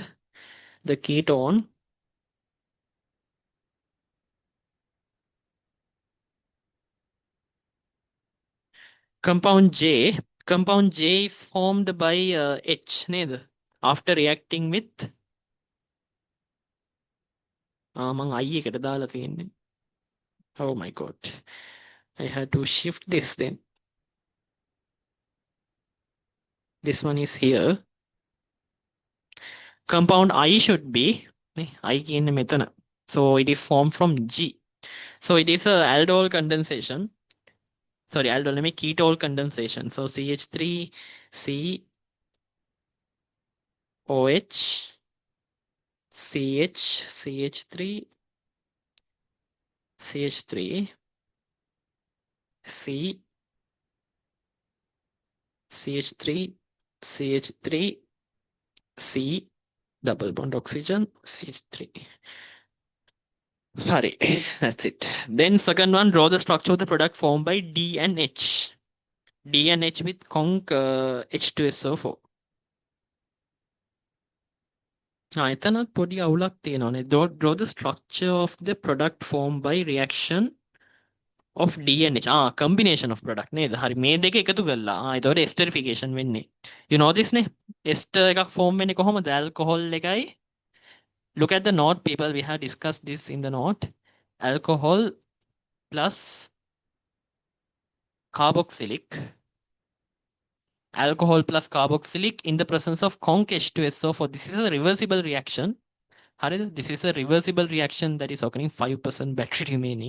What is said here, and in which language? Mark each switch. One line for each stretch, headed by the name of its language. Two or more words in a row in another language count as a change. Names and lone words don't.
English: The ketone. Compound J is formed by H after reacting with
Sinhala: මං I එකට දාලා තියෙන්නේ.
English: Oh my god. I had to shift this then. This one is here. Compound I should be I
Sinhala: කියන්නේ මෙතන.
English: So it is formed from G. So it is a aldol condensation. Sorry, aldol ketol condensation. So CH3C OH, CH, CH3, CH3, C, CH3, CH3, C, double bond oxygen, CH3. Sorry, that's it. Then second one, draw the structure of the product formed by D and H. D and H with conc H2SO4.
Sinhala: එතනත් පොඩි අවුලක් තියෙනවානේ.
English: Draw the structure of the product formed by reaction of D and H. Combination of product
Sinhala: නේද? හරි මේ දෙක එකතු කරලා. එතකොට esterification වෙන්නේ.
English: You know this නේ? Ester
Sinhala: එකක් form වෙන්නේ කොහොමද? alcohol එකයි.
English: Look at the note people, we have discussed this in the note. Alcohol plus carboxylic. Alcohol plus carboxylic in the presence of conc H2SO4. This is a reversible reaction. This is a reversible reaction that is occurring, 5% battery remaining.